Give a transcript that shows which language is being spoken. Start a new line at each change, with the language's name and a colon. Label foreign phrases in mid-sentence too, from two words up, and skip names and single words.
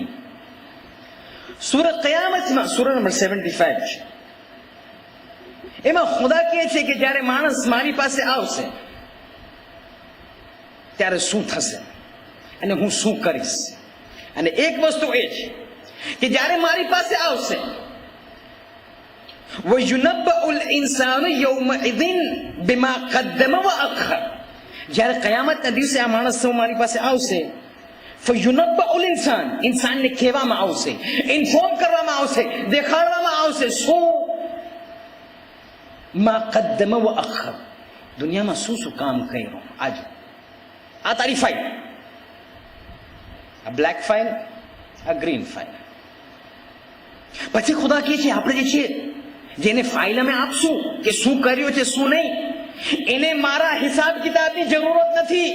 Gujarati: સૂરહ क़િયામતમાં સૂરહ નંબર 75 છે. એમાં ખુદા કહે છે કે જ્યારે માણસ મારી પાસે આવશે ત્યારે શું થશે અને હું શું કરીશ. અને એક વસ્તુ એ છે કે જ્યારે મારી પાસે આવશે,
Arabic: وَيُنَبَّأُ الْإِنسَانُ يَوْمَئِذٍ بِمَا قَدَّمَ وَأَخَّرَ.
Gujarati: જ્યારે કયામતના દિવસે આ માણસ મારી પાસે આવશે,
Arabic: فَيُنَبَّأُ الْإِنسَانُ,
Gujarati: ઇન્સાનને કહેવામાં આવશે, ઇન્ફોર્મ કરવામાં આવશે, દેખાડવામાં આવશે શું?
Arabic: મા قَدَّمَ وَأَخَّرَ,
Gujarati: દુનિયામાં શું શું કામ કર્યું. આજે આ તારી ફાઇલ, આ
English: black file,
Gujarati: આ
English: green file.
Gujarati: પછી ખુદા કહે છે આપણે જે છે જેને ફાઇલ અમે આપશું કે શું કર્યું છે શું નહીં, એને મારા હિસાબ કિતાબની જરૂરત નથી.